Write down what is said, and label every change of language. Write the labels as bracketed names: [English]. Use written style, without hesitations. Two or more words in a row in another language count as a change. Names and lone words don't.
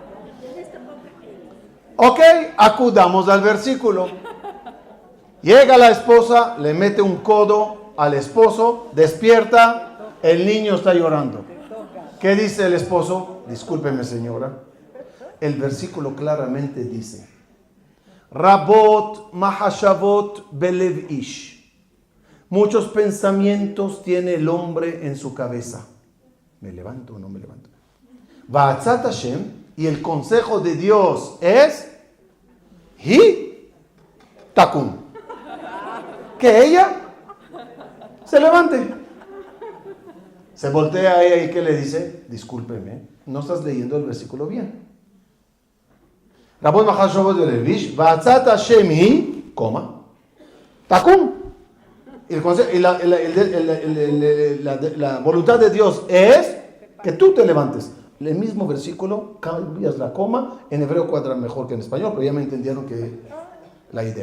[Spanish] Ok, acudamos al versículo. Llega la esposa, le mete un codo al esposo, despierta, el niño está llorando. ¿Qué dice el esposo? Discúlpeme, señora. El versículo claramente dice: [Hebrew] רבות מחשבות בלב איש. [Spanish] Muchos pensamientos tiene el hombre en su cabeza. ¿Me levanto o no me levanto? [Hebrew] ועצת השם, [Spanish] y el consejo de Dios es [Hebrew] היא תקום. [Spanish] Que ella se levante. Se voltea a ella y ¿qué le dice? Discúlpeme, no estás leyendo el versículo bien. [Hebrew] רבות מחשבות בלב איש, ועצת השם היא, coma, Takun. [Spanish] Y la voluntad de Dios es que tú te levantes. El mismo versículo, cambias la coma, en hebreo cuadra mejor que en español, pero ya me entendieron que la idea.